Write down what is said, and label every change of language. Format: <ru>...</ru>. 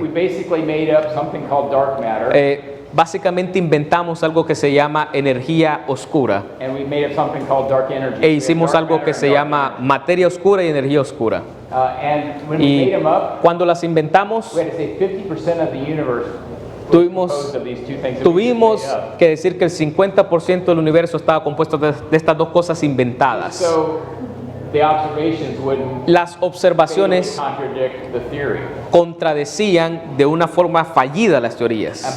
<en>We basically made up something called dark matter.</en> <es>básicamente inventamos algo que se llama energía oscura</es> <en>and we made up something called dark energy.</en> <es>e hicimos algo que se llama materia oscura y energía oscura.</es> <en>And when we</en> <es>Y</es> <en>made them up,</en> <es>cuando las inventamos,</es> <en>we had to say 50% of the universe</en> <es>tuvimos,</es> <en>composed of these two things that we just</en> <es>tuvimos</es> <en>made up.</en> <es>que decir que el 50% del universo estaba compuesto de estas dos cosas inventadas.</es> <en>So the observations wouldn't</en> <es>Las observaciones</es> <en>contradict the theory.</en> <es>contradecían de una forma fallida las teorías.</es>